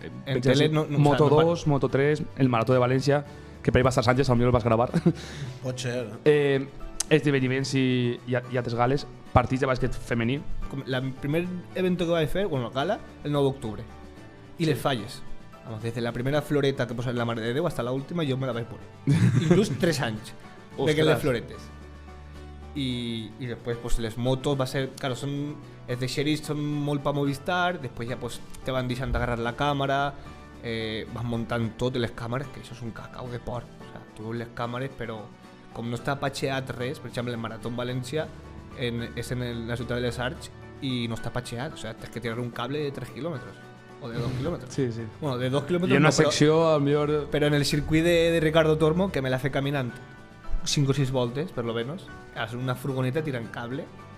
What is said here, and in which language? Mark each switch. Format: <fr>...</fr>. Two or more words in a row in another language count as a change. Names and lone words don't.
<ca>en tele no, Moto 2, Moto 3, el Marató de València, que per ahí va estar Sánchez, potser el vas gravar. Pot ser. Esdeveniments i altres gales, partits de bàsquet femení. El primer evento que vaig fer, bueno, la gala, el 9 d'octubre. I les falles.</ca> <es>Vamos, desde la primera floreta</es> <ca>que posa</ca> <es>en la Mare de Déu hasta la última yo me la vaig poner.</es> <ca>Inclús 3 anys de que les floretes.</ca> <es>Y después pues</es> <ca>les motos</ca> <es>va a ser, claro,</es> <ca>son els de Xeris son molt pa Movistar, després ja pues te van deixant agarrar la càmera, vas muntant tot les càmeres, que això és un cacau de porc.</ca> <es>O sea,</es> <ca>tu veus les càmeres, però com no està patxeat res, per exemple el Marató en València és en la ciutat de les Arts i no està patxeat,</ca> <es>o sea,</es> <ca>tens que tirar un cable de 3 kilómetros. O de 2 kilómetros. Sí, sí. Bueno, de 2 kilómetros. I una no, secció, al millor... Però en el circuit de Ricardo Tormo, que me la fe caminant 5 o 6 voltes, per</ca> <es>lo menos,</es> <ca>és una furgoneta tirant cable</ca>